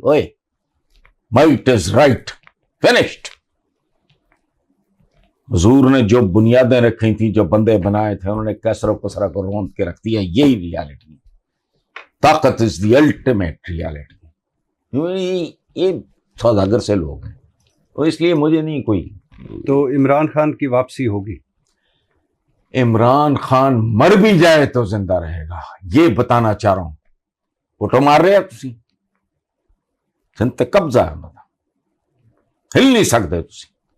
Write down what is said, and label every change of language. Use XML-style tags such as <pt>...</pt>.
<en>اوئے might is right, finished.</en> <ur>حضور نے جو بنیادیں رکھی تھیں، جو بندے بنائے تھے، انہوں نے کیسر و کسرا کو روند کے رکھ دیا. یہی ریالٹی.</ur> <en>طاقت is the ultimate reality.</en> <ur>یہ سوداگر سے لوگ ہیں، تو اس لیے مجھے نہیں کوئی. تو عمران خان کی واپسی ہوگی؟ عمران خان مر بھی جائے تو زندہ رہے گا، یہ بتانا چاہ رہا ہوں.</ur> <pa>فوٹو مار رہے تسی سنتے قبضہ ہے، ہل نہیں سکتے تسی.</pa>